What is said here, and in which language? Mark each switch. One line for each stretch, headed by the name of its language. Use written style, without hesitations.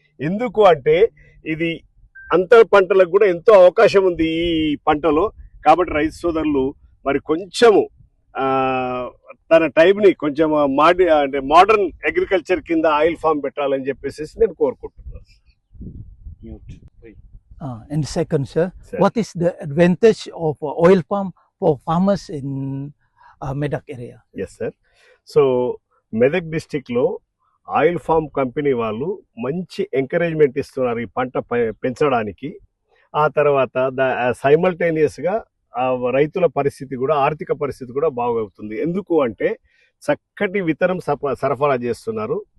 Telugu: ఎందుకు అంటే ఇది అంతర పంటలకు కూడా ఎంతో అవకాశం ఉంది ఈ పంటలో. కాబట్టి రైతు సోదరులు మరి కొంచెము తన టైంని కొంచెం అంటే మోడర్న్ అగ్రికల్చర్ కింద ఆయిల్ ఫామ్ పెట్టాలని చెప్పేసి నేను కోరుకుంటున్నాను.
English: And second, sir, what is the advantage of oil palm for farmers in Medak area? Yes, sir.
Telugu: So Medak డిస్టిక్లో ఆయిల్ ఫామ్ కంపెనీ వాళ్ళు మంచి ఎంకరేజ్మెంట్ ఇస్తున్నారు ఈ పంట పెంచడానికి. ఆ తర్వాత సైమల్టేనియస్గా రైతుల పరిస్థితి కూడా, ఆర్థిక పరిస్థితి కూడా బాగవుతుంది. ఎందుకు అంటే చక్కటి విత్తనం సరఫరా చేస్తున్నారు.